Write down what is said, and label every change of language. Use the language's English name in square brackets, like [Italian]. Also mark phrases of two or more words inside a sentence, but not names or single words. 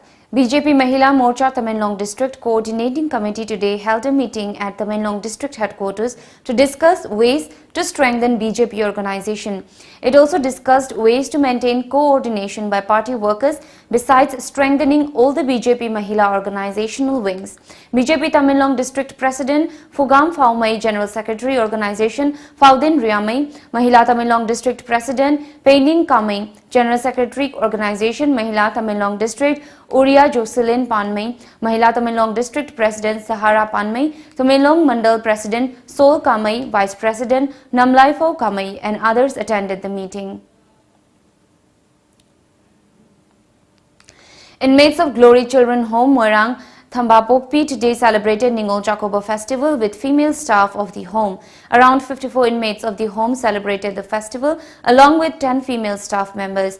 [English] BJP Mahila Morcha Tamenlong District Coordinating Committee today held a meeting at Tamenlong District Headquarters to discuss ways to strengthen BJP organization. It also discussed ways to maintain coordination by party workers besides strengthening all the BJP Mahila organizational wings. BJP Tamenlong District President Fugam Faumai, General Secretary Organization Faudin Riamai, Mahila Tamenlong District President Peining Kamai, General Secretary Organization Mahila Tamenlong District Uriya Jocelyn Panmai, Mahila Tamenlong District President Sahara Panmai, Tamenlong Mandal President Sol Kamai, Vice President Namlaifo Kamai and others attended the meeting. Inmates of Glory Children Home Moirang Thambapokpi today celebrated Ningol Jacoba festival with female staff of the home. Around 54 inmates of the home celebrated the festival along with 10 female staff members.